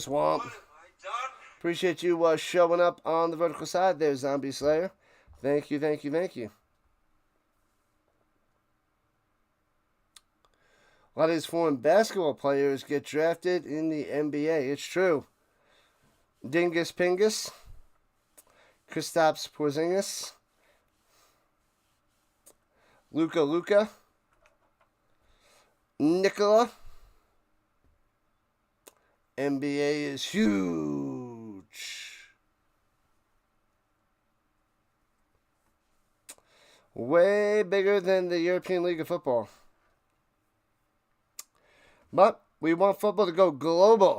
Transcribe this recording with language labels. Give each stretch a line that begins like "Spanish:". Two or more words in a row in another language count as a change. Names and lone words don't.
English: Womp. What have I done? Appreciate you showing up on the vertical side there, Zombie Slayer. Thank you, thank you, thank you. A lot of these foreign basketball players get drafted in the NBA. It's true. Dingus Pingus. Kristaps Porzingis. Luka. Nikola. NBA is huge. Way bigger than the European League of Football. But we want football to go global.